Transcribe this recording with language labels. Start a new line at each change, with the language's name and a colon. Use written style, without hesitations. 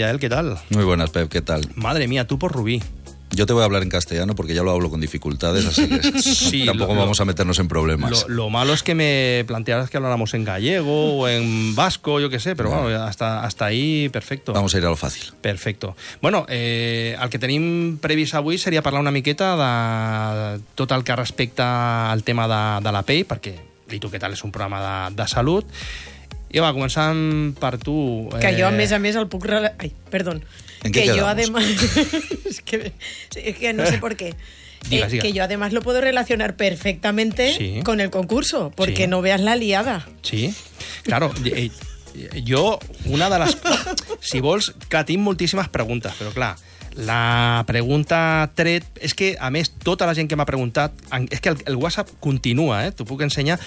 Spanish: Yael, ¿qué tal? Muy buenas, Pep, ¿qué tal? Madre mía, tú por Rubí. Yo te voy a hablar en castellano porque ya lo hablo con dificultades, así que sí, tampoco vamos a meternos en problemas. Lo malo es que me plantearas que habláramos en gallego o en vasco, yo qué sé, pero bueno, hasta ahí, perfecto. Vamos a ir a lo fácil. Perfecto.
Catalan: Bueno, al que tenim previst avui seria parlar una miqueta de tot el que respecta al tema de la pell, perquè Li Tu Què Tal és un programa de salut. I va, començant per tu... Que jo, a més, el puc... Ai, perdó. Que
Spanish: quedamos? Yo además es que no sé por qué diga. Que yo además lo puedo relacionar perfectamente con el concurso porque no veas la liada. Sí, claro. Yo una de las
Catalan: si vols, clar, tinc moltíssimes preguntes, però clar, la pregunta tret és que a més tota la gent que m'ha preguntat és que el WhatsApp continua, t'ho puc ensenyar.